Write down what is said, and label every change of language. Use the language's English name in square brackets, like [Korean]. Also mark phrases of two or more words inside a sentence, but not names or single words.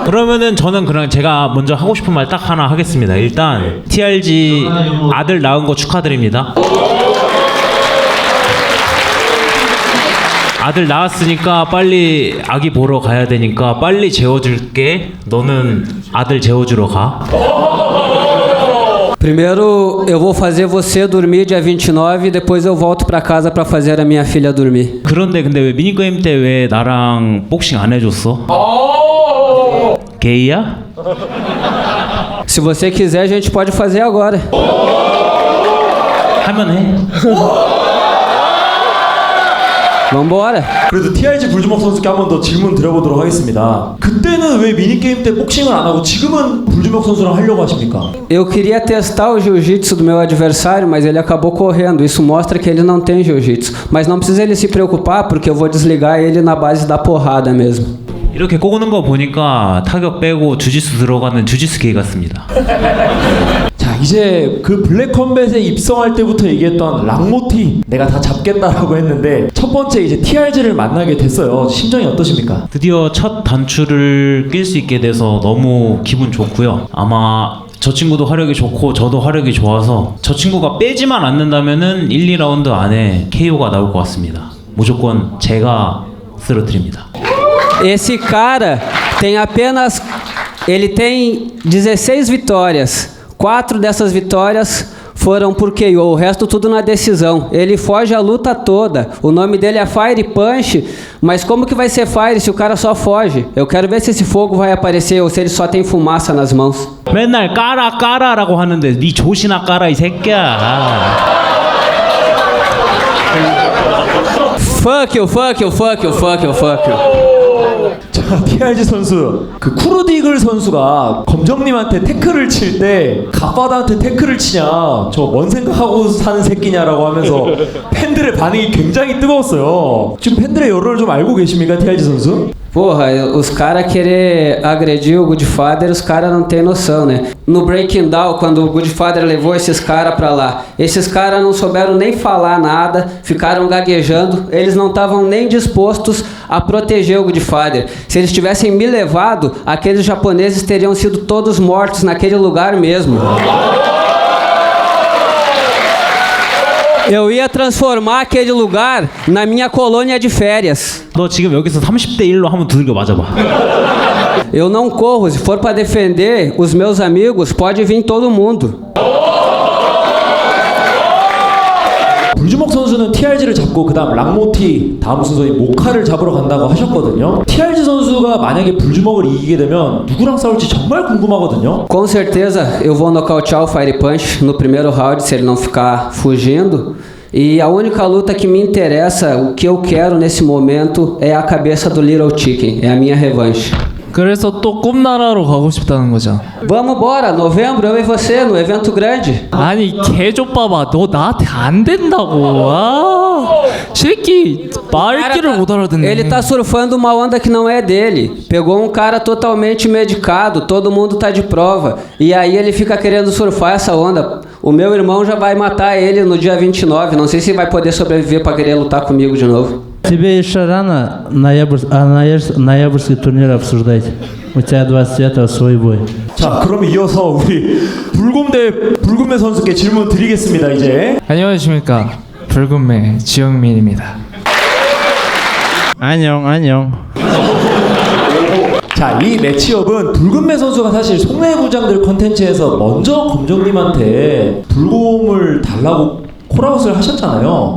[Korean] 그러면은 저는 그냥 제가 먼저 하고 싶은 말 딱 하나 하겠습니다. 일단 TRG 아들 낳은 거 축하드립니다. 아들 낳았으니까 빨리 아기 보러 가야 되니까 빨리 재워줄게. 너는 아들 재워주러 가. [Portuguese] Primeiro eu vou fazer você dormir dia 29 e depois eu volto pra casa pra fazer a minha filha dormir. [Korean] 그런데 근데 왜 미니게임 때 왜 나랑 복싱 안 해줬어? 게이야? [Portuguese] Se você quiser, a gente pode fazer agora. [Korean] 하면 해. [Portuguese] Vambora. [Korean] 그래도 TRG 불주먹 선수께 한 번 더 질문 드려보도록 하겠습니다. 그때는 왜 미니게임 때 복싱을 안 하고 지금은 불주먹 선수랑 하려고 하십니까? [Portuguese] Eu queria testar o jiu-jitsu do meu adversário, mas ele acabou correndo. Isso mostra que ele não tem jiu-jitsu. Mas não precisa ele se preocupar, porque eu vou desligar ele na base da porrada mesmo. [Korean] 이렇게 꼬는 거 보니까 타격 빼고 주짓수 들어가는 주짓수 개 같습니다. 자, 이제 그 블랙컴뱃에 입성할 때부터 얘기했던 랑모티 내가 다 잡겠다라고 했는데 첫 번째 이제 TRG를 만나게 됐어요. 심정이 어떠십니까? 드디어 첫 단추를 낄 수 있게 돼서 너무 기분 좋고요. 아마 저 친구도 화력이 좋고 저도 화력이 좋아서 저 친구가 빼지만 않는다면은 1, 2라운드 안에 KO가 나올 것 같습니다. 무조건 제가 쓰러뜨립니다. [Portuguese] Esse cara tem apenas... Ele tem 16 vitórias. 4 dessas vitórias foram por KO, o resto tudo na decisão. Ele foge a luta toda. O nome dele é Fire Punch, mas como que vai ser Fire se o cara só foge? Eu quero ver se esse fogo vai aparecer ou se ele só tem fumaça nas mãos. [Korean] 맨날 까라라고 하는데 네 조시나 까라 이 새끼야. [English] Fuck you, fuck you, fuck you, fuck you, fuck you. [Korean] 자, TRG 선수 그 쿠르디글 선수가 검정님한테 태클을 칠 때 갓바다한테 태클을 치냐 저 뭔 생각하고 사는 새끼냐라고 하면서 팬들의 반응이 굉장히 뜨거웠어요. 지금 팬들의 여론을 좀 알고 계십니까, TRG 선수? [Portuguese] Porra, os caras querer agredir o Goodfather, os caras não tem noção, né? No Breaking Down, quando o Goodfather levou esses caras pra lá, esses caras não souberam nem falar nada, ficaram gaguejando, eles não estavam nem dispostos a proteger o Goodfather. Se eles tivessem me levado, aqueles japoneses teriam sido todos mortos naquele lugar mesmo. Eu ia transformar aquele lugar na minha colônia de férias. [Korean] 너 지금 여기서 30대 1로 한번 두들겨 맞아봐. [Portuguese] Eu não corro, se for para defender os meus amigos, pode vir todo mundo. [Korean] 불주먹 선수는 TRG를 잡고 그 다음 랑모티 다음 순서인 모카를 잡으러 간다고 하셨거든요. TRG 선수가 만약에 불주먹을 이기게 되면 누구랑 싸울지 정말 궁금하거든요. [Portuguese] Com certeza eu vou nocautear o Fire Punch no primeiro round se ele não ficar fugindo. E a única luta que me interessa, o que eu quero nesse momento é a cabeça do Little Chicken, é a minha revanche. [Korean] 그래서 또 꿈나라로 가고 싶다는 거죠. [Portuguese] Vamos embora, novembro, eu e você, no evento grande. [Korean] 아니 개족봐봐, 너 나한테 안 된다고. 아, 새끼 말귀를 못 알아듣네. [Portuguese] Ele tá surfando uma onda que não é dele. Pegou um cara totalmente medicado, todo mundo tá de prova. E aí ele fica querendo surfar essa onda. O meu irmão já vai matar ele no dia 29. Não sei se vai poder sobreviver pra querer lutar comigo de novo. [Russian] Тебе еще рано ноябрьский турнир обсуждать. У тебя 29-го свой бой. [Korean] 자, 그럼 이어서 우리 불금매 선수께 질문 드리겠습니다. 이제 안녕하십니까, 불금매 지영민입니다. 안녕. 자, 이 매치업은 불금매 선수가 사실 송내부장들 컨텐츠에서 먼저 검정님한테 불곰을 달라고 콜아웃을 하셨잖아요.